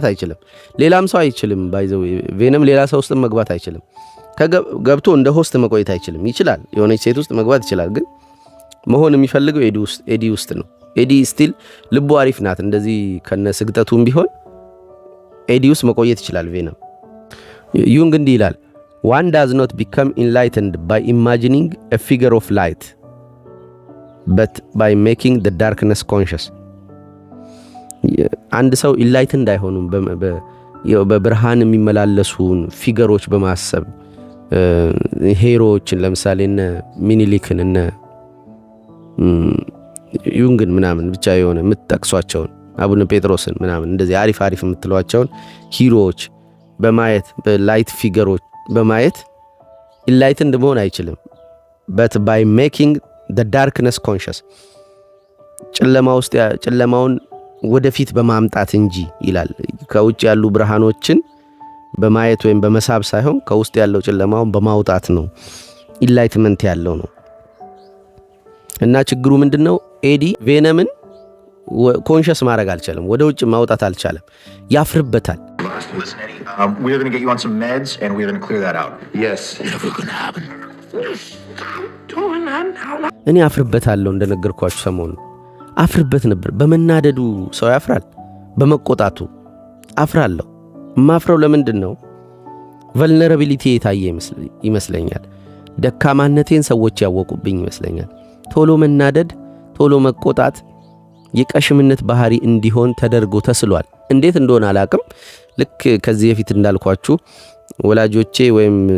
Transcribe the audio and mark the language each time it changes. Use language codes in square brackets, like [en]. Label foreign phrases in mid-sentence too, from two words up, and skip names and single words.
[am] አይችልም ሌላም ሰው አይችልም ባይዘው ቬነም ሌላ ሰው ውስጥ መግባት አይችልም ከገብቶ እንደ ሆስት መቆየት አይችልም ይችላል የሆነች ሴት ውስጥ መግባት ይችላል ግን መሆን የሚፈልገው ኤዲ ውስጥ ነው ኤዲ ስቲል ልቡ አሪፍ ናት እንደዚህ ከነ ስግጠቱም ቢሆን ኤዲ ውስጥ መቆየት ይችላል ቬነም ዩንግ እንዲህ ይላል [en] one does not become enlightened by imagining a figure of light but by making the darkness conscious [am] አንድ ሰው ኢንላይትንድ አይሆኑም በብርሃን የሚመላለሱን ፊገሮች በማሰብ ሄሮዎችን ለምሳሌ እነ ሚኒሊክን እነ ዩንግን ምናምን ብቻ የሆነ የምትጠቅሷቸውን አቡነ ጴጥሮስን ምናምን እንደዚህ አሪፍ የምትሏቸውን ሂሮዎች በማየት በላይት ፊገሮች በማየት ኢንላይትንድ መሆን አይችልም [en] but by making the darkness conscious [am] ጨለማውን ወደፊት በማምጣት እንጂ ይላል ከውጭ ያሉ ብርሃኖችን በማየት ወይም በመሳብ ሳይሆን ከውስጥ ያለው ጨለማውን በማውጣት ነው ኢንላይትመንት ያለው ነው እና ችግሩ ምንድነው ኤዲ ቬነምን ኮንሺየስ ማድረግ አልቻለም ወደ ውጭ ማውጣት አልቻለም ያፍርበታል [en] Listen, Eddie, we're going to get you on some meds and we're going to clear that out. Yes. Never gonna happen. [am] እኔ አፍርበታለሁ እንደነገርኳችሁ ሰሞኑን አፍርበት ነበር በመናደዱ ሰው ያፍራል በመቆጣቱ አፍራለሁ ማፍረው ለምንድነው ቨልነራቢሊቲ የታየ ይመስለኛል ደካማነቴን ሰዎች ያወቁብኝ ይመስለኛል ቶሎ መናደድ ቶሎ መቆጣት የቀሽምነት ባህሪ እንዲሆን ተደርጎ ተስሏል እንዴት እንደሆነ አላቅም ልክ ከዚህ በፊት እንዳልኳችሁ ወላጆቼ ወይም